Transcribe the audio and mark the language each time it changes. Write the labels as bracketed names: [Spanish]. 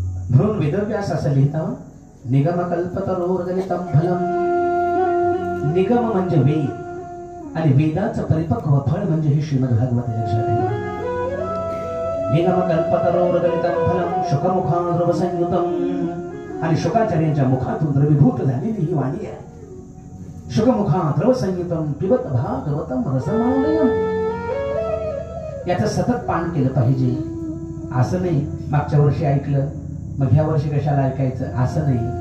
[Marathi] म्हणून वेदव्यास असं लिहितं [Sanskrit] निगम कल्पतरोर्गलितम फलम. [Marathi] निगम म्हणजे वेद आणि वेदाचं परिपक्व फळ म्हणजे हे श्रीमद भागवत. लक्षात ठेवा. [Sanskrit] निगम कल्पतरोर्गलितम फलम शुकमुखाद्रव संयुतम. [Marathi] आणि शुकाचार्यांच्या मुखातून द्रवीभूत झालेली ही वाणी आहे. [Sanskrit] शुकमुखाद्रव संयुतम पिबत भागवतम रसमालयम. [Marathi] याचं सतत पान केलं पाहिजे. असं नाही मागच्या वर्षी ऐकलं मग ह्या वर्षी कशाला ऐकायचं, असं नाही.